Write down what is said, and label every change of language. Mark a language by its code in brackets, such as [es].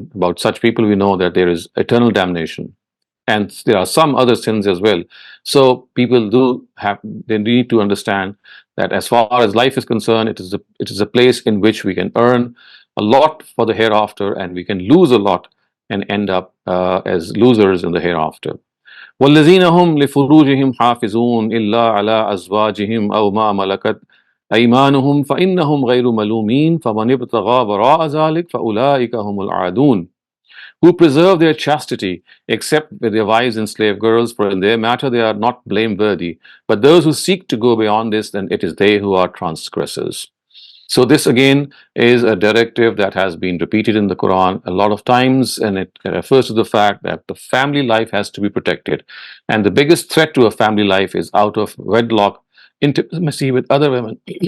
[en] And about such people, we know that there is eternal damnation. And there are some other sins as well. So people do have, they need to understand that as far as life is concerned, it is a place in which we can earn a lot for the hereafter, and we can lose a lot and end up as losers in the hereafter. [ar] والذين هم لفروجهم حافظون إلا على أزواجهم أو ما ملكت أيمانهم فإنهم غير ملومين فمن ابتغى وراء ذلك فأولئك هم العادون, [en] who preserve their chastity, except with their wives and slave girls, for in their matter they are not blameworthy. But those who seek to go beyond this, then it is they who are transgressors. So this again is a directive that has been repeated in the Quran a lot of times, and it refers to the fact that the family life has to be protected. And the biggest threat to a family life is out of wedlock intimacy with other women.